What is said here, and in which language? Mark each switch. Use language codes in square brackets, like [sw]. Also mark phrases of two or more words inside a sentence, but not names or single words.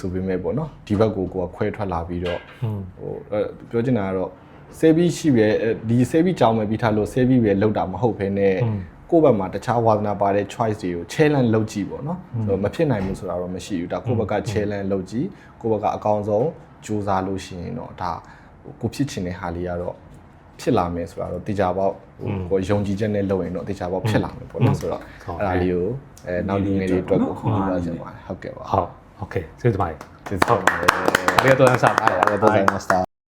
[my] ဆိုပေမဲ့ပေါ့နော်ဒီဘက်ကိုကိုယ်ခွဲထွက်လာပြီးတော့ဟိုပြောချင်တာကတော့ service ရှိပဲဒီ service ကြောင်းပဲပြီးထားလို့ service ပဲလောက်တာမဟုတ်ဘဲနဲ့ကိုယ့်ဘက်မှာတခြားဝါသနာပါတဲ့ choice တွေကို challenge လုပ်ကြည့်ပေါ့နော်ဆိုတော့မဖြစ်နိုင်ဘူးဆိုတာတော့မရှိဘူးဒါကိုယ့်ဘက်က challenge လုပ်ကြည့်ကိုယ့်ဘက်ကအကောင်းဆုံးစူးစမ်းလို့ရှိရင်တော့ဒါကိုဖြစ်ချင်တဲ့ဟာလေးကတော့ဖြစ်လာမယ်ဆိုတာတော့တေချာပေါက်ဟိုယုံကြည်ချက်နဲ့လုပ်ရင်တော့တေချာပေါက်ဖြစ်လာမယ်ပေါ့နော်ဆိုတော့အဲ့ဒါလေးကိုနောက်လူငယ်တွေအတွက်ကိုခေါ်လာချင်ပါတယ်ဟုတ်ကဲ့ပါ ဟုတ်โอเคကျေးဇူးပါတယ် ကျေးဇူးပါ [ja] ありがとうございました。ありがとうございました。